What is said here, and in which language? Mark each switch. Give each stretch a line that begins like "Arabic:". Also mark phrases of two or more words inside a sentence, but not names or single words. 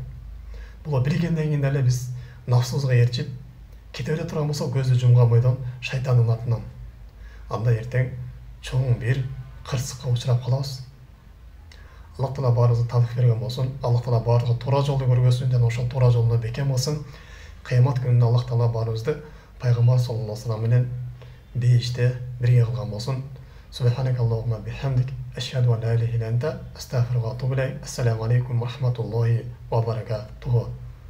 Kyrgyz: Буну билгенден кийин эле биз нафсыбызга ээрчип кете бере турган болсок, көздү жумган бойдон шайтандын артынан, анда эртең чоң бир кырсыкка учурап калабыз. Аллах Таала баарыбызга тавфик берген болсун. Аллах Таала баарыбызга туура жолду көргөзсүн жана ошол туура жолдо бекем кылсын. Кыямат күнүндө Аллах Таала баарыбызды пайгамбар
Arabic: صلى الله عليه وسلم
Kyrgyz: менен бейиште бирге кылган болсун.
Arabic: سبحانك اللهم بحمدك أشهد أن لا إله إلا أنت أستغفرك وأتوب إليك. السلام عليكم ورحمة الله وبركاته.